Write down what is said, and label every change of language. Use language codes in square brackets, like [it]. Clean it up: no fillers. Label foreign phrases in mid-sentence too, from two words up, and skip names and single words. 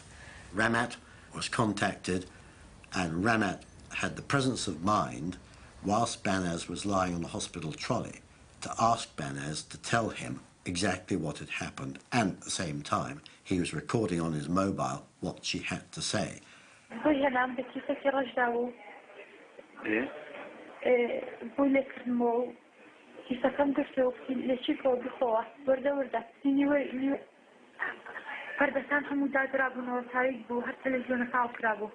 [en] Ramat was contacted, and Ramat had the presence of mind, whilst Banaz was lying on the hospital trolley, to ask Banaz to tell him exactly what had happened, and at the same time he was recording on his mobile what she had to say. [ckb] پردەسان هەموو دادرابوونەوە تاریک بوو هەر تەلەڤیزیۆنە تاو کرابوو